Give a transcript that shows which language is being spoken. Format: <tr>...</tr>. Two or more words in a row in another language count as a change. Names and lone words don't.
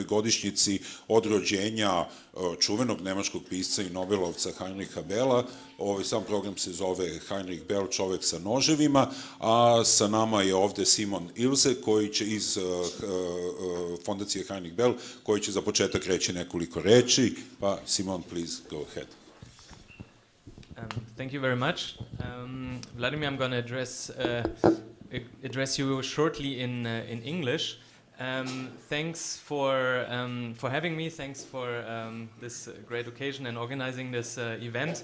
<sr>godišnjici od rođenja čuvenog nemačkog pisca i Nobelovca Heinricha Bella. Sam program se zove Heinrich Bell, čovek sa noževima, a sa nama je ovde Simon Ilse, koji će iz fondacije Heinrich Bell, koji će za početak reći nekoliko reči. Pa,</sr> <en>Simon, please go ahead. Thank you very much. Vladimir, I'm going to address you shortly in English. Thanks for having me. Thanks for this great occasion and organizing this event.</en>